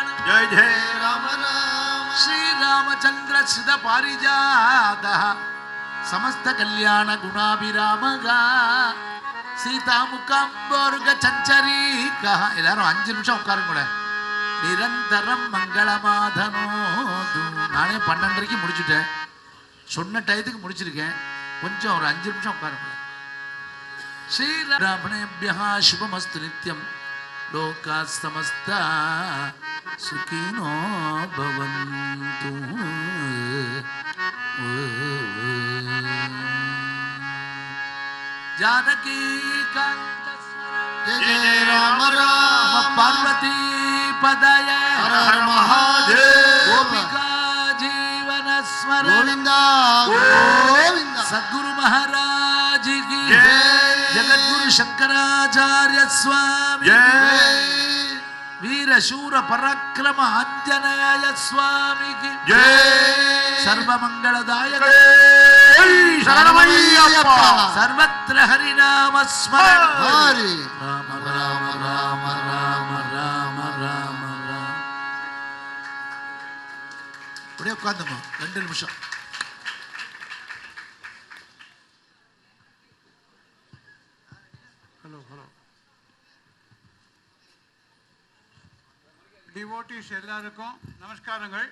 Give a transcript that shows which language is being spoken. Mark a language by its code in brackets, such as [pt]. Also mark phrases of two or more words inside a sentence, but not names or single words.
[hi] जय जय राम राम [sa] श्री रामचंद्र सुध पारिजात समस्त कल्याण गुणाभिरामगा सीता मुकाम्बोर्ग [ta] चंचरीका எல்லாரும் 5 நிமிஷம் உட்காருங்க கூட [sa] निरन्तरं मङ्गलमातनोतु [ta] நானே 12:30க்கு முடிச்சிட்டேன் சொன்ன டயத்துக்கு முடிச்சிருக்கேன் கொஞ்சம் ஒரு 5 நிமிஷம் உட்காருங்க [sa] श्री रामणेभ्यः शुभमस्तु नित्यं लोकाः समस्ता सुखिनो भवन्तु जानकी कांत [hi] जय जय राम राम [sa] पार्वती पदय [hi] हर हर महादेव [sa] गोपिका जीवन स्मरण [hi] गोविंदा गोविंदा सद्गुरु महाराज की जय जगद्गुरु शंकराचार्य स्वामी जय वीर शूर पराक्रम आंजनेय स्वामी की जय [sa] सर्व मंगलदायक शरणमయ్యప్ప सर्वत्र हरिनाम स्मरण [hi] हरि राम राम राम राम राम राम राम [ta] அப்படியே உட்கார்ந்துங்க 2 நிமிஷம் டிவோட்டிஸ் எல்லாருக்கும் நமஸ்காரங்கள்.